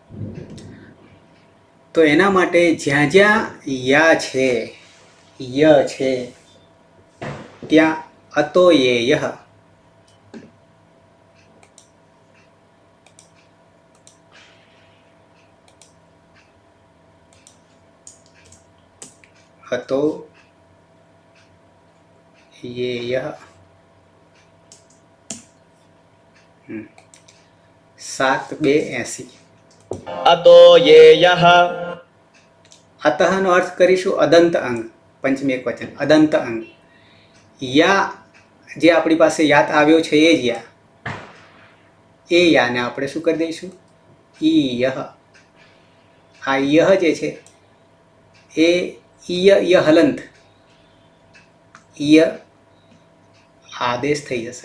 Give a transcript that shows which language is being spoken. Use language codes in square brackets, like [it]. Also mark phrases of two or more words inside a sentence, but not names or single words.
[gu] તો એના માટે જ્યાં જ્યાં યા છે, ય છે, ત્યાં [sa] અતો યે યહ, અતો યે યહ [gu] 7:2 [sa] अतो ये यः [gu] અતઃનો અર્થ કરીશું અદંત અંગ, પંચમી એકવચન અદંત અંગ. યા જે આપણી પાસે યાત આવ્યો છે એ જ યા, એ યાને આપણે શું કરી દઈશું? ઈ યહ. આ યહ જે છે એ ઈય ય હલંત, ઈય આદેશ થઈ જશે.